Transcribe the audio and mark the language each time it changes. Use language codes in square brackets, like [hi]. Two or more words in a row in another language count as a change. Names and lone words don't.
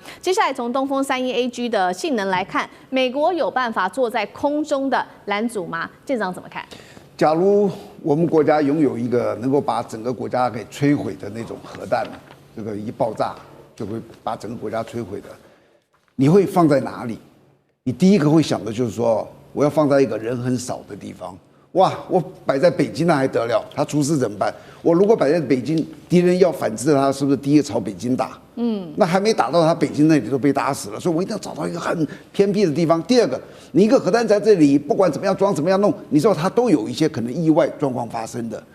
[zh] 接下來從東風31AG 的性能來看，美國有辦法坐在空中的攔阻嗎？艦長怎麼看？假如我們國家擁有一個能夠把整個國家給摧毀的那種核彈，這個一爆炸就會把整個國家摧毀的，你會放在哪裡？你第一個會想的就是說，我要放在一個人很少的地方。哇，我擺在北京那還得了？他出事怎麼辦？我如果擺在北京，敵人要反制他，是不是第一個朝北京打？那還沒打到他北京那裡都被打死了。所以我一定要找到一個很偏僻的地方。第二個，你一個核彈在這裡，不管怎麼樣裝，怎麼樣弄，你知道它都有一些可能意外狀況發生的。